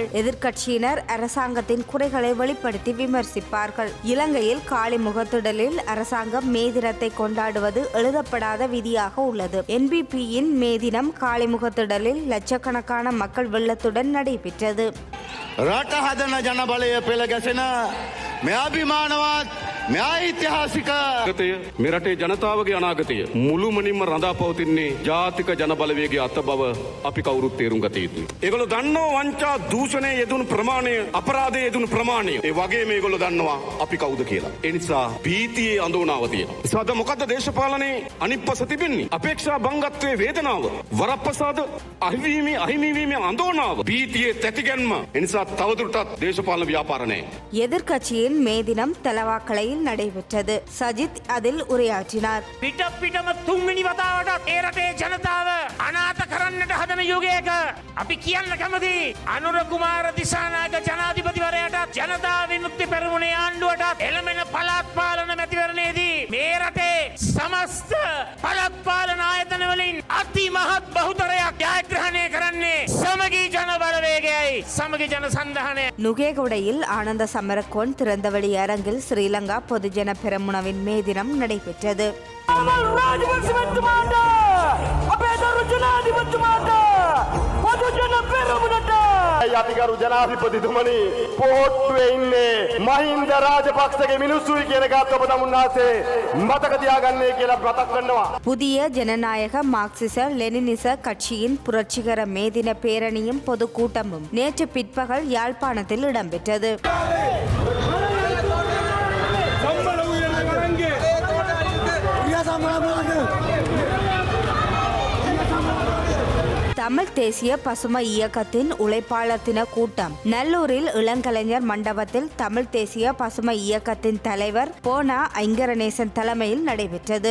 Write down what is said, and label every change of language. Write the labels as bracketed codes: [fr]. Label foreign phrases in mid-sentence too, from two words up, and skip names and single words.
[ta] எதிர்க்கட்சியினர் அரசாங்கத்தின் குறைகளை வெளிப்படுத்தி விமர்சிப்பார்கள். இலங்கையில் காலி முகத்திடலில் அரசாங்கம் மே தினத்தை கொண்டாடுவது எழுதப்படாத விதியாக உள்ளது. என்பிபியின் மே தினம் காலி முகத்திடலில் லட்சக்கணக்கான மக்கள் வெள்ளத்துடன் நடைபெற்றது. [si] මෙරටේ ජනතාවගේ අනාගතය මුළුමනින්ම රඳා පවතින්නේ ජාතික ජනබලවේගයේ අත බව අපි කවුරුත් තේරුම් ගත යුතුයි. ඒගොල්ලෝ දන්නවා වංචා දූෂණයේ යෙදුණු ප්‍රමාණය අපරාධයේ යෙදුණු ප්‍රමාණය. ඒ වගේම ඒගොල්ලෝ දන්නවා අපි කවුද කියලා. ඒ නිසා භීතියේ අඳෝනාව තියෙනවා. ඒසාද මොකද්ද දේශපාලනයේ අනිත් පස තිබෙන්නේ? අපේක්ෂා බංගත්වයේ වේදනාව, වරප්‍රසාද අහිමිවීමේ අඳෝනාව, භීතියේ තැතිගැන්ම. ඒ නිසා තවදුරටත් දේශපාලන ව්‍යාපාර නැහැ. [ta] எதிர்க்கட்சியின் மே தினம் தலவாக்கலையில் நடைபெற்றது. சஜித் அதில் உரையாற்றினார். [si] පිටම තුන්වෙනි වතාවට ඒ රටේ ජනතාව අනාථ කරන්නට හදන යුගයක අපි කියන්න කැමති අනුර කුමාර දිසානායක ජනාධිපතිවරයාට ජනතා විමුක්ති පෙරමුණේ ආණ්ඩුවට එළමෙන පළාත් පාලන මැතිවරණයේදී මේ රටේ සමස්ත පළාත් පාලන ආයතන වලින් අති මහත් බහුතරයක් ජයග්‍රහණය කරන්නේ සමගි ජන බලවේගයයි සමගි ජන සන්ධානය. [ta] நுகேகொடையில் ஆனந்த சமரக்கோன் திறந்தவெளி அரங்கில் ஸ்ரீலங்கா பொதுஜன பெரமுனவின் மே தினம் நடைபெற்றது. [si] යටිකරු ජනාධිපතිතුමනි පොහොට්ටුවේ ඉන්නේ මහින්ද රාජපක්ෂගේ මිනිස්සුයි කියන එකත් ඔබ තමුන්නාසේ මතක තියාගන්නේ කියලා මතක් කරනවා. [ta] புதிய ஜனநாயக மார்க்சிச லெனினிச கட்சியின் புரட்சிகர மே தின பேரணியும் பொதுக்கூட்டமும் நேற்று பிற்பகல் யாழ்ப்பாணத்தில் இடம்பெற்றது. தமிழ் தேசிய பசுமை இயக்கத்தின் உழைப்பாளர் தின கூட்டம் நல்லூரில் இளங்கலைஞர் மண்டபத்தில் தமிழ் தேசிய பசுமை இயக்கத்தின் தலைவர் போனா ஐங்கரநேசன் தலைமையில் நடைபெற்றது.